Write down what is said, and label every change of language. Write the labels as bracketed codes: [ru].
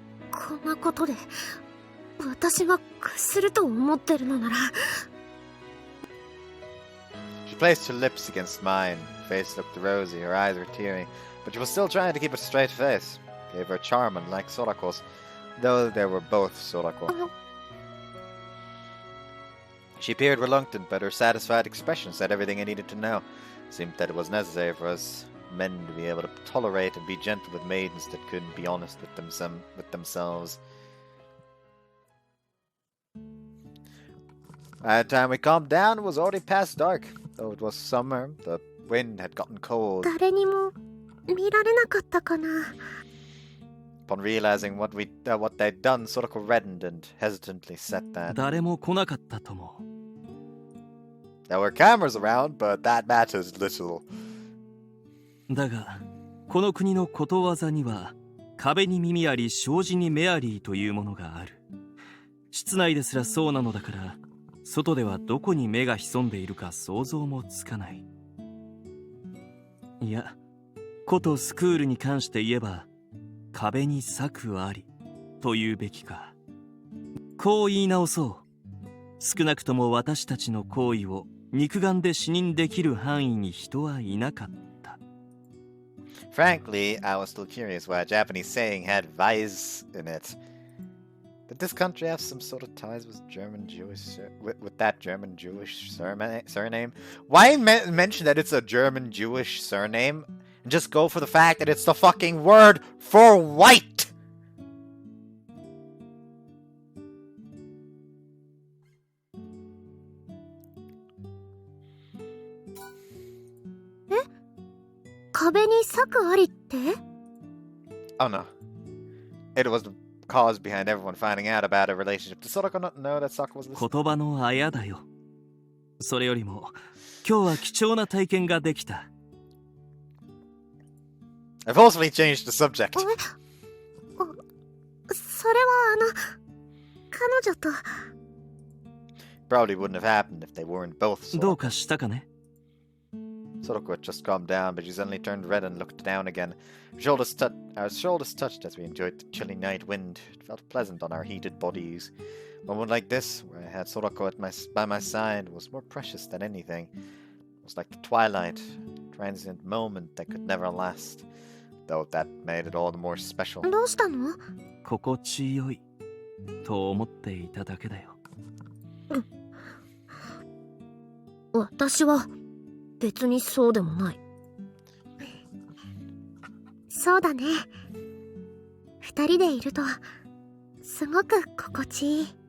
[ja] こんなことで私が屈すると思ってるのなら。 [en] She placed her lips against mine. Her face looked rosy, her eyes were teary, but she was still trying to keep a straight face. Gave her a charm unlike Sorako's, though they were both Sorako. She appeared reluctant, but her satisfied expression said everything I needed to know. It seemed that it was necessary for us men to be able to tolerate and be gentle with maidens that couldn't be honest with themselves. By the time we calmed down, it was already past dark. Though it was summer, the wind had gotten cold. [ja] 誰にも見られなかったかな。 [en] Upon realizing what they'd done, Sorako reddened and hesitantly said that [ja] 誰も来なかったとも。 [en] there were cameras around, but that matters little. [ja] だが、この国のことわざには、壁に耳あり、障子に目ありというものがある。室内ですらそうなのだから、外ではどこに目が潜んでいるか想像もつかない。いや、ことスクールに関して言えば、壁に策ありというべきか。こう言い直そう。少なくとも私たちの行為を肉眼で視認できる範囲に人はいなかった。 [en] Frankly, I was still curious why a Japanese saying had vice in it. Did this country have some sort of ties with with that German Jewish surname? Why mention that it's a German Jewish surname and just go for the fact that it's the fucking word for white? [ja] 壁に策ありって？ [en] Oh no. It was the cause behind everyone finding out about her relationship. Did Soraka not know that Sokka was listening? [ja] 言葉のあやだよ。それよりも今日は貴重な体験ができた。 [en] I've forcefully changed the subject. [ja] それは彼女と。 [en] Probably wouldn't have happened if they weren't both [ja] どう [en] Soraka. [ja] かしたかね？ [en] Soraka had just calmed down, but she suddenly turned red and looked down again. Our shoulders touched as we enjoyed the chilly night wind. It felt pleasant on our heated bodies. A moment like this, where I had Soraka by my side, was more precious than anything. It was like the twilight, a transient moment that could never last, though that made it all the more special. [ja] どうしたの？心地よいと思っていただけだよ。私は別にそうでもない。そうだね。二人でいるとすごく心地いい。